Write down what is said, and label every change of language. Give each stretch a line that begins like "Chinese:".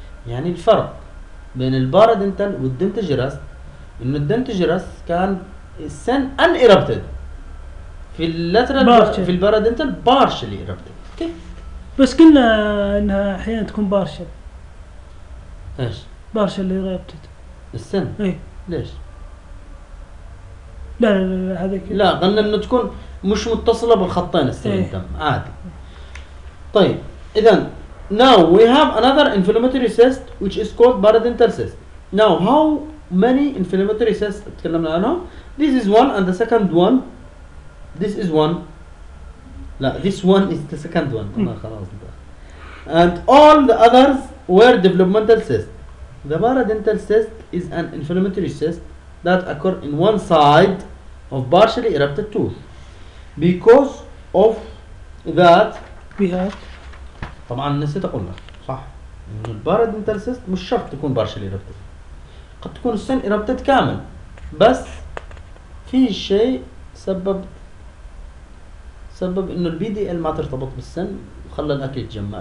Arabic: يعني الفرق بين البارادنتال والدنتجر اسيست انه الدنتجرس كان السن ان ايربتد في اللاترال في البارادنتال بارشل ايربتد. اوكي بس قلنا انها احيانا تكون بارشل. ايش بارشل ايربتد السن؟ اي ليش؟ لا لا لا هذيك لا قلنا انه تكون مش متصله بالخطين السنتم عادي. طيب اذا
English: now we have another inflammatory cyst which is called barodental cyst. now how many inflammatory cysts
Arabic: تكلمنا عنها.
English: This is one and the second one. This is one.
Arabic: لا
English: this one is the second one.
Arabic: خلاص.
English: And all the others were developmental cysts. The barodental cyst is an inflammatory cyst that occur in one side of partially erupted tooth. Because of that we had
Arabic: طبعا نسيت اقول لك صح انه البارادنتال سيست مش شرط تكون بارشلي ايربتد. قد تكون السن ايربتد كامل بس في شيء سبب انه البي دي ال ما ترتبط بالسن وخلى الاكل يتجمع.